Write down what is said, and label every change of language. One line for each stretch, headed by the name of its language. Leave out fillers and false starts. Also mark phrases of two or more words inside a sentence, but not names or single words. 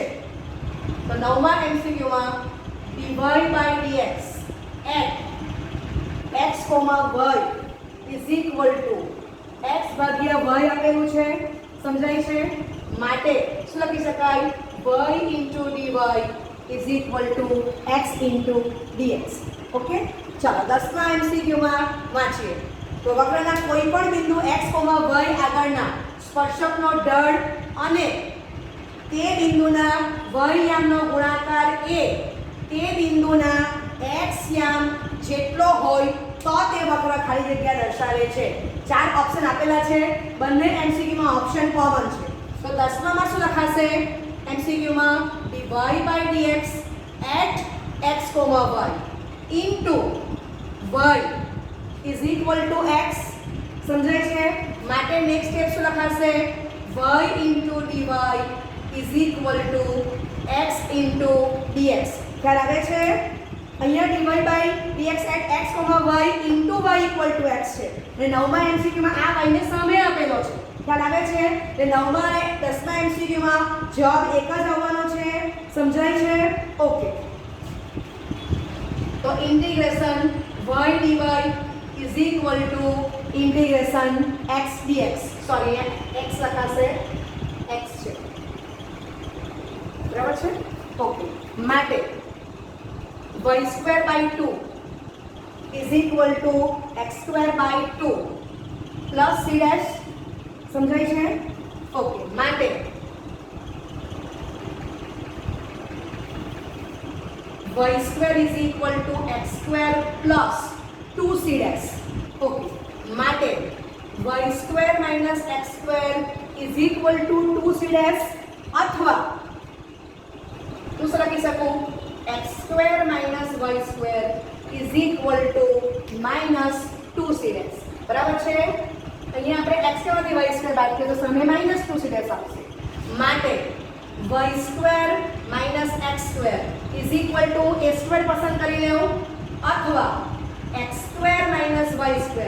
Gujarati: તો નવમા એમસીક્યુમાં
English: dy by dx at x, y is equal to x
Gujarati: ભાગ્યા y આપેલું છે. સમજાય છે? માટે શું લખી શકાય
English: y into dy is equal to x into dx.
Gujarati: ઓકે ચાલો 10મા એમસીક્યુમાં વાંચીએ તો વક્રના કોઈ પણ બિંદુ x, y આગળના સ્પર્શકનો ઢળ અને તે બિંદુના y યામનો ગુણાકાર એ તે બિંદુના x યામ જેટલો હોય તો તે વક્ર ખાલી જગ્યા દર્શાવે છે. 4 ઓપ્શન આપેલા છે. બંને એમસીક્યુમાં ઓપ્શન કોમન છે. તો 10માં શું લખાશે એમસીક્યુમાં
English: dy by dx at x, y into y is equal to x.
Gujarati: સમજાય છે? માટે નેક્સ્ટ સ્ટેપ શું લખાશે
English: y into dy is equal to x into dx.
Gujarati: ખ્યાલ આવે છે? અહીંયા
English: dy by dx at x, y into y equal to x છે.
Gujarati: અને નવમા એમસીક્યુમાં આ y ને સામે આપેલો છે. ખ્યાલ આવે છે? એટલે નવમા અને 10મા એમસીક્યુમાં જવાબ એક જ આવવાનો છે. સમજાય છે? ઓકે તો
English: ઇન્ટિગ્રેશન y dy is equal to integration x dx.
Gujarati: સોરી x લખાશે x છે. બરાબર છે? ઓકે માટે
English: y square by 2 is equal to x square by 2 plus c dash.
Gujarati: સમજાય છે? ઓકે માટે
English: y square is equal to x square plus 2c dash.
Gujarati: ઓકે માટે
English: y square minus x square is equal to 2c dash
Gujarati: અથવા શું લખી શકું
English: x square minus y square is equal to -2c'.
Gujarati: બરાબર છે? અહીંયા આપણે x માંથી y સ્ક્વેર બાદ કરીએ તો સામે -2c' આવશે.
English: માટે y square x square is equal to a square
Gujarati: પસંદ કરી લેવું અથવા
English: x square y square.